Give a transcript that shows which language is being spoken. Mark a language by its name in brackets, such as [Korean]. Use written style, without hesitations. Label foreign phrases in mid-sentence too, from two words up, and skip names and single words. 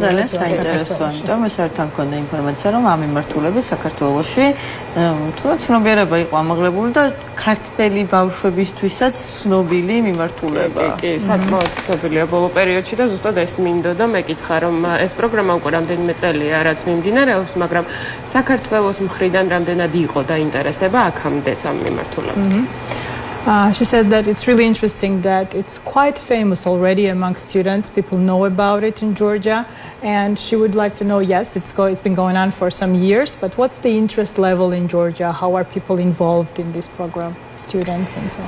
[Georgian] ძალიან საინტერესოა, იმიტომ ეს ერთთან მქონდა ინფორმაცია, რომ ამ მიმართულებით საქართველოში თუნდაც ცნობიერება იყო ამაღლებული და ქართველი ბავშვებისთვისაც ცნობილი მიმართულება. კი, საკმაოდ ცნობილია ბოლო პერიოდში და ზუსტად ეს მინდოდა მეკითხა, რომ ეს პროგრამა უკვე რამდენიმე წელია რაც მიმდინარეობს, მაგრამ საქართველოს მხრიდან რამდენად იყო დაინტერესება აქამდეც ამ მიმართულებით. [English] She said that it's really interesting that it's quite famous already among students. People know about it in Georgia, and she would like to know. Yes, it's been going on for some years, but what's the interest level in Georgia? How are people involved in this program, students and so on?